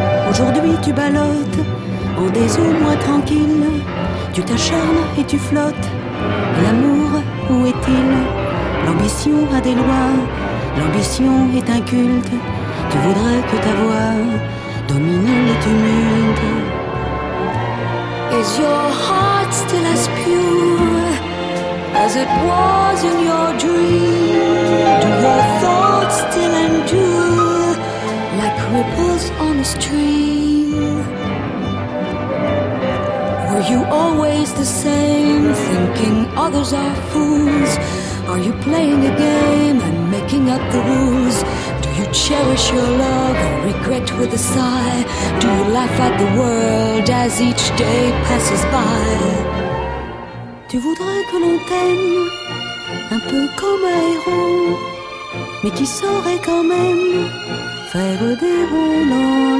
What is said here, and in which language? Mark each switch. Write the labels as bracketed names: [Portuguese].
[French] Aujourd'hui tu ballottes en des eaux moins tranquilles. Tu t'acharnes et tu flottes. L'amour, où est-il? L'ambition a des lois. L'ambition est un culte. Tu voudrais que ta voix domine le tumulte. [English] Is your heart still as pure as it was in your dream? Do your thoughts still endure like ripples on a stream? Were you always the same, thinking others are fools? Are you playing a game and making up the rules? Do you cherish your love or regret with a sigh? Do you laugh at the world as each day passes by? [French] Tu voudrais que l'on t'aime un peu comme un héros, mais qui saurait quand même faire des roulants.